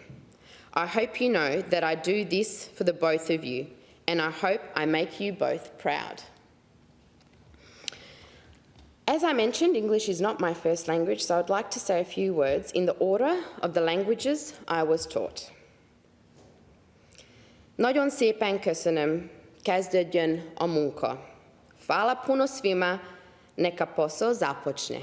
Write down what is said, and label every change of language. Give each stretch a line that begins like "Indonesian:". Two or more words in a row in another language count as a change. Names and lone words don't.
English: I hope you know that I do this for the both of you, and I hope I make you both proud. As I mentioned, English is not my first language, so I'd like to say a few words in the order of the languages I was taught.
Hungarian: Nagyon szépen köszönöm, kezdődjön a munka.
Croatian: Hvala puno svima, neka posao započne.